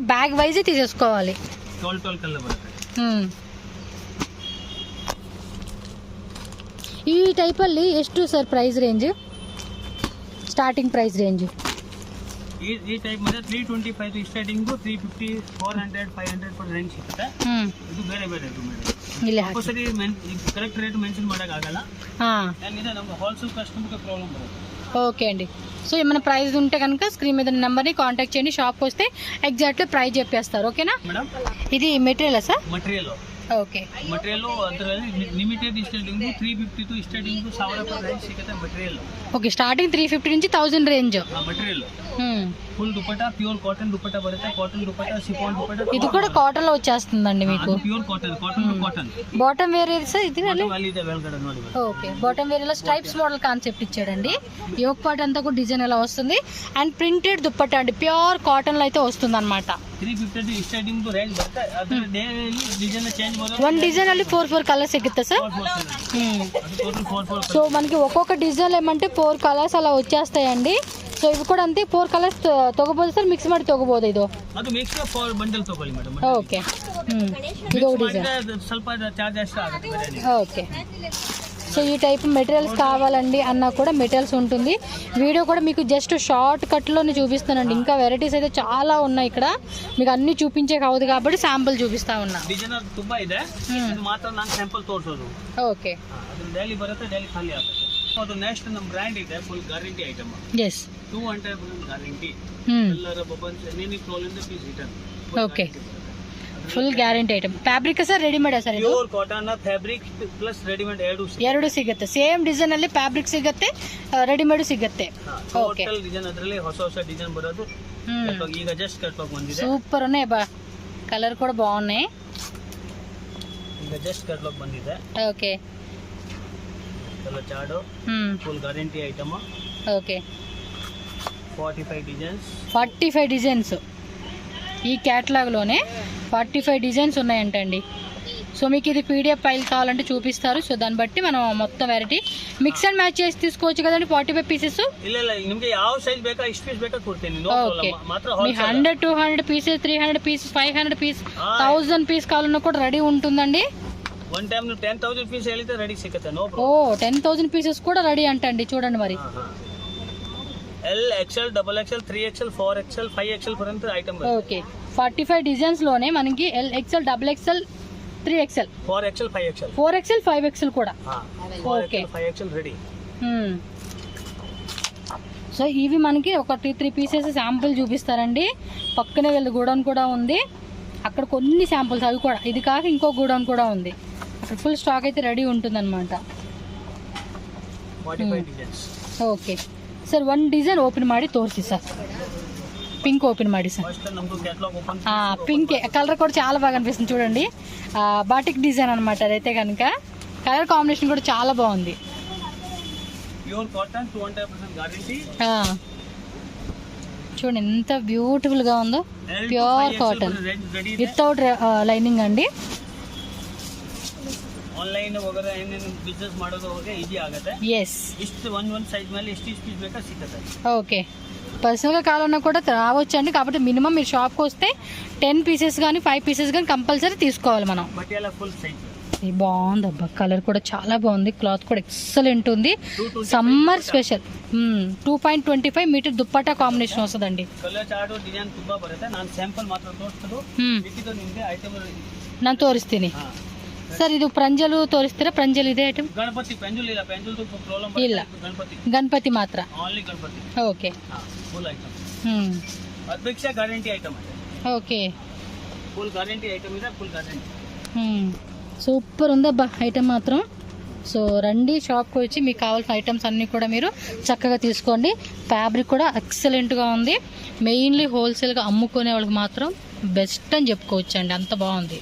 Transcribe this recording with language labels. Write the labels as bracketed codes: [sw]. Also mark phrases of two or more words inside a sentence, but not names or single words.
[te] బ్యాగ్ వైజ్ తీసేసుకోవాలి. [kn] 12 కలర్ ಬರುತ್ತೆ. ಈ ಟೈಪಲ್ಲಿ ಎಷ್ಟು ಸರ್ [en] price range? starting price range [kn] ಈ ಟೈಪ್ ಮೇಲೆ 325 ಸ್ಟಾರ್ಟಿಂಗ್ 350 400 500 पर ರೇಂಜ್ ಸಿಗುತ್ತೆ. ಇದು ಬೇರೆ ಇದು ಮೇಡಮ್. ಇಲ್ಲಿ ಸರಿ [en] correct rate mention [kn] ಮಾಡೋಕ್ಕಾಗಲ್ಲ. ಇದು ನಮ್ಮ [en] wholesale customer [kn] ಪ್ರಾಬ್ಲಮ್ ಬರುತ್ತೆ. [te] ఓకే అండి. సో ఏమైనా ప్రైస్ ఉంటే కనుక స్క్రీన్ మీద నెంబర్ని కాంటాక్ట్ చేయండి. షాప్కి వస్తే [en] exactly price [te] చెప్పేస్తారు. ఓకేనా మేడం? ఇది మెటీరియల్ సార్? [kn] ಮಟೀರಿಯಲ್ [te] ఓకే. [kn] ಮಟೀರಿಯಲ್ ಅದರಲ್ಲಿ [en] limited starting 350 to starting 1000 [kn] ರೂಪಾಯಿ ರೇಂಜ್ ಸಿಗುತ್ತೆ ಮಟೀರಿಯಲ್. [en] okay starting [te] 350 నుంచి 1000 రేంజ్. ಮಟೀರಿಯಲ್ ఫుల్ దుపట్టా [en] pure cotton [te] దుపట్టా బರುತ್ತೆ. కాటన్ దుపట్టా సిఫాన్ దుపట్టా. ఇది కూడా కాటన్ లో వచ్చేస్తుందండి మీకు. [en] pure cotton to cotton. bottom wear [te] ఏది సార్ ఇది? [kn] ಇದೆ ಮೇಲ್ಗಡೆ ನೋಡಿ. [te] ఓకే [en] bottom wear [te] ఇలా [en] stripes model concept [te] ఇచ్చాడండి. [en] yoke part [te] అంతా కూడా డిజైన్ ఎలా వస్తుంది. [en] and printed [te] దుపట్టా అండి. [en] pure cotton [te] లో అయితే వస్తుంది అనమాట. [kn] 350 [en] starting range [kn] ಬರುತ್ತೆ. ಅದರ [en] daily design change [kn] ಮಾಡೋದು. [en] one design [kn] ಅಲ್ಲಿ 4 కలర్స్ సిಗುತ್ತೆ సార్. [te] టోటల్ 4 సో మనకి ఒక్కొక్క డిజైన్ ఏమంటే 4 కలర్స్ అలా వచ్చేస్తాయండి. [kn] ಸೊ ಇವು ಕೂಡ ಅಂತೆ 4 ಕಲರ್ಸ್ ತಗೋಬಹುದು ಸರ್? ಮಿಕ್ಸ್ ಮಾಡಿ ತಗೋಬಹುದು ಇದು? ಅದು ಮಿಕ್ಸ್ 4 ಬಂಡಲ್ ತಗೊಳ್ಳಿ ಮೇಡಮ್. ಓಕೆ ಇದು ಡಿಸೈನ್ ಸ್ವಲ್ಪ [en] charge extra [kn] ಆಗುತ್ತೆ. [te] ఓకే. సో ఈ టైప్ మెటీరియల్స్ కావాలండి అన్నా కూడా మెటీరియల్స్ ఉంటుంది. వీడియో కూడా మీకు [en] just short [te] కట్లోనే చూపిస్తానండి. ఇంకా వెరైటీస్ అయితే చాలా ఉన్నాయి ఇక్కడ. మీకు అన్ని చూపించే కావదు కాబట్టి శాంపుల్ చూపిస్తా ఉన్నా. [kn] ಡಿಸೈನರ್ ತುಂಬಾ ಇದೆ. ಇದು ಮಾತ್ರ ನಾನು ಸ್ಯಾಂಪಲ್ ತೋರಿಸೋದು. ಓಕೆ. ಅದು ಡೈಲಿ ಬರುತ್ತೆ, ಡೈಲಿ ಖಾಲಿ ಆಗುತ್ತೆ. ಅದು ನೆಕ್ಸ್ಟ್ ನಮ್ಮ ಬ್ರ್ಯಾಂಡ್ ಇದೆ, [en] full guarantee item. [kn] ಎಸ್ 200% ಗ್ಯಾರಂಟಿ. ಎಲ್ಲರ ಬಬನ್ಸ್ [en] any problem [kn] ಇದೆ [en] please return. okay full guarantee item. fabric sir readymade sir [kn] ಇದು? [en] pure cotton fabric plus readymade [kn] ಎರಡು ಸಿಗುತ್ತೆ. [en] same design [kn] ಅಲ್ಲಿ ಫ್ಯಾಬ್ರಿಕ್ ಸಿಗುತ್ತೆ, ರೆಡಿಮೇಡ್ ಸಿಗುತ್ತೆ. ಓಕೆ. [en] total design [kn] ಅದರಲ್ಲಿ ಹೊಸ ಡಿಸೈನ್ ಬರೋದು. ಈಗ [en] just catalogue [kn] ಬಂದಿದೆ. [te] ಸೂಪರ್ ఉన్నాయి ಬಾ. కలర్ కూడా బాగున్నాయి. [kn] ಈಗ [en] just catalogue [kn] ಬಂದಿದೆ. [te] ఓకే. [en] colour chart full guarantee item. [te] ఓకే. 45 డిజైన్స్ ఈ క్యాటలాగ్లోనే 45 డిజైన్స్ ఉన్నాయంటండి. సో మీకు ఇది [en] PDF file [te] కావాలంటే చూపిస్తారు. సో దాన్ని బట్టి మనం మొత్తం [en] variety mix and match [te] చేసి తీసుకోవచ్చు కదండి. 45 పీసెస్. [kn] ಇಲ್ಲ ನಿಮಗೆ ಯಾವ ಸೈಜ್ ಬೇಕಾ ಇಷ್ಟು ಪೀಸ್ ಬೇಕಾ ಕೊಡ್ತೀನಿ. ನೋ [te] ఓకే. [kn] ಪ್ರಾಬ್ಲಮ್. ಮಾತ್ರ [te] మీ 100 200 పీసెస్ 300 పీస్ 500 పీస్ 1000 పీస్ కావాలన్నా కూడా రెడీ ఉంటుందండి. [en] one time [kn] ನೀವು 10,000 ಪೀಸ್ ಹೇಳಿದ್ರೆ ರೆಡಿ ಸಿಗುತ್ತೆ. ನೋ [te] ఓ 10,000 పీసెస్ కూడా రెడీ అంటండి. చూడండి మరి. [en] L XL double XL 3XL 4XL 5XL [te] पर्यंत ఐటమ్. ఓకే 45 డిజైన్స్ లోనే మనకి [en] L XL double XL 3XL [te] 4XL 5XL 4XL 5XL కూడా. ఓకే 5XL రెడీ. సో ఇవి మనకి ఒక 3 [en] pieces sample [te] చూపిస్తారండి. పక్కనే వెళ్ళి గోడౌన్ కూడా ఉంది. అక్కడ కొన్ని శాంపుల్స్ అవి కూడా. ఇది కాక ఇంకో గోడౌన్ కూడా ఉంది. అక్కడ ఫుల్ స్టాక్ అయితే రెడీ ఉంటుందన్నమాట. 45 డిజైన్స్. [en] okay sir [kn] ಒಂದು [en] design open [kn] ಮಾಡಿ ತೋರಿಸಿ ಸರ್. [en] pink open [te] ಮಾಡಿ సార్. ఫస్ట్ నమ్ము [en] catalogue open. pink colour [te] కూడా చాలా బాగా అనిపిస్తుంది చూడండి. [en] batik design [te] అనమాట అదైతే కనుక. [en] colour combination [te] కూడా చాలా బాగుంది. [en] pure cotton 200% guarantee. [te] చూడండి ఎంత బ్యూటిఫుల్ గా ఉందో. [en] pure cotton without lining andi. [kn] ಆನ್ಲೈನ್ ವಗೇರಾ ಏನೇನು ಬಿಸ್ನೆಸ್ ಮಾಡೋದು ಹೋಗಿ ಈಜಿ ಆಗುತ್ತೆ. ಎಸ್ ಇಷ್ಟು ಒಂದು ಸೈಜ್ ಮೇಲೆ ಎಷ್ಟು ಪೀಸ್ ಬೇಕಾ ಸಿಗುತ್ತೆ. [te] ఓకే పర్సనల్గా కావాలన్నా కూడా రావచ్చు అండి. కాబట్టి మినిమం మీరు షాప్కి వస్తే 10 పీసెస్ కానీ 5 పీసెస్ కానీ కంపల్సరీ తీసుకోవాలి మనం. బట్ ఇలా [en] full size. [te] ఇది బాగుంది అబ్బా. కలర్ కూడా చాలా బాగుంది. క్లాత్ కూడా ఎక్సలెంట్ ఉంది. [en] summer special 2.25 metre [te] దుప్పట్టా కాంబినేషన్ వస్తుందండి. [en] colour chart design [kn] ತುಂಬಾ ಬರುತ್ತೆ. ನಾನು ಸ್ಯಾಂಪಲ್ ಮಾತ್ರ ತೋರಿಸ್ತೀನಿ. ಮಿಕ್ಕಿದ್ದು ನಿಮಗೆ ಐಟಮ್ ನಾನು ತೋರಿಸ್ತೀನಿ ಸರ್. ಇದು ಪ್ರಂಜಲು ತೋರಿಸ್ತೀರಾ? ಪ್ರಂಜಲ್ ಇದೆ ಐಟಮ್. ಗಣಪತಿ ಪೆಂಜುಲ್ ಇಲ್ಲ. ಪೆಂಜುಲ್ ಪ್ರಾಬ್ಲಮ್ ಇಲ್ಲ. ಗಣಪತಿ ಮಾತ್ರ. ಓನ್ಲಿ ಗಣಪತಿ. ಓಕೆ [en] full item. [kn] ಅದ್ಭುತ [en] guarantee item [kn] ಇದೆ. [te] ఓకే [en] full guarantee item [te] ಇದೆ. [en] full guarantee. [te] సూపర్ ఉందబ్బా ఐటమ్ మాత్రం. సో రండి షాప్కి వచ్చి మీకు కావాల్సిన ఐటమ్స్ అన్నీ కూడా మీరు చక్కగా తీసుకోండి. ఫ్యాబ్రిక్ కూడా ఎక్సలెంట్గా ఉంది. మెయిన్లీ హోల్సేల్గా అమ్ముకునే వాళ్ళకి మాత్రం బెస్ట్ అని చెప్పుకోవచ్చు అండి, అంత బాగుంది.